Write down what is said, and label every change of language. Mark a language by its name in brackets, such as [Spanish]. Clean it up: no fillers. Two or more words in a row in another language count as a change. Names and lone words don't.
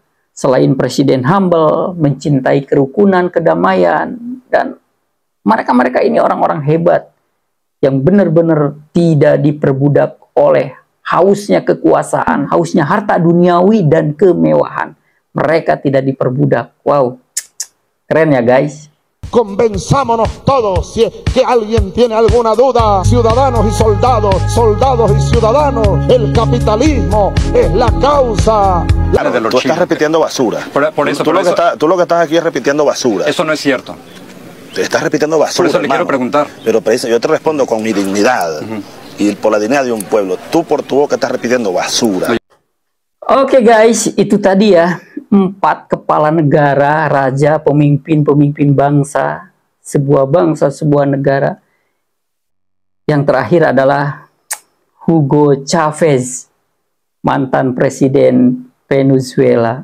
[Indonesian] Selain presiden humble, mencintai kerukunan, kedamaian, dan mereka ini orang-orang hebat yang benar-benar tidak diperbudak oleh hausnya kekuasaan, hausnya harta duniawi dan kemewahan. Mereka tidak diperbudak. Wow, keren ya guys. [Spanish] Convenzámonos todos, si es que alguien tiene alguna duda, ciudadanos y soldados, soldados y ciudadanos, el capitalismo es la causa. Tú estás repitiendo basura. Tú lo que estás aquí es repitiendo basura. Eso no es cierto. Te estás repitiendo basura. Por eso le quiero preguntar. Pero yo te respondo con mi dignidad y por la dignidad de un pueblo. Tú por tu boca estás repitiendo basura. [Indonesian] Oke guys, itu tadi ya 4 kepala negara, raja, pemimpin bangsa, sebuah negara. Yang terakhir adalah Hugo Chavez, mantan presiden Venezuela.